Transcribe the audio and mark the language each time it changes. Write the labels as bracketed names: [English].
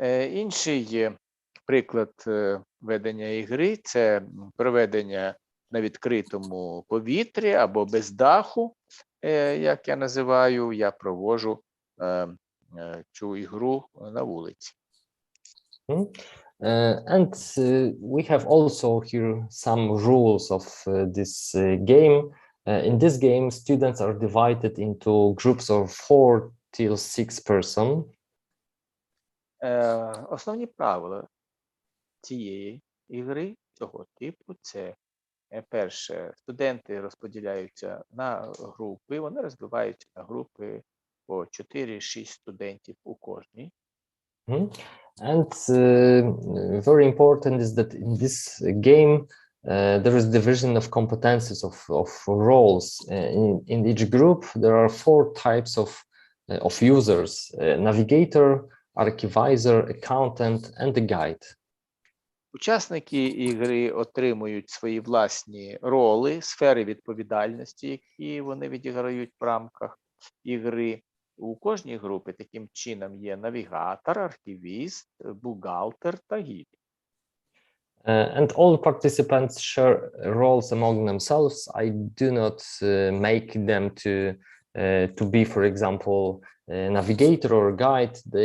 [Ukrainian] Інший приклад ведення ігри – це проведення на відкритому повітрі або без даху, як я називаю, я проводжу цю ігру на вулиці. [English] And we have also here some rules of this game. In this game, students are divided into groups of 4 till 6 persons. [Ukrainian] Основні правила цієї ігри, цього типу, це перше, студенти розподіляються на групи, вони розбиваються на групи по 4-6 студентів у кожній. [English] And very important is that in this game there is division of competences of roles. In each group there are 4 types of users: navigator, archivizer, accountant, and the guide. [Ukrainian] Учасники ігри отримують свої власні роли, сфери відповідальності, які вони відіграють в рамках ігри. У кожній групі таким чином є навігатор, архівіст, бухгалтер та гід. [English] And all participants share roles among themselves. I do not make them to be, for example, navigator or guide.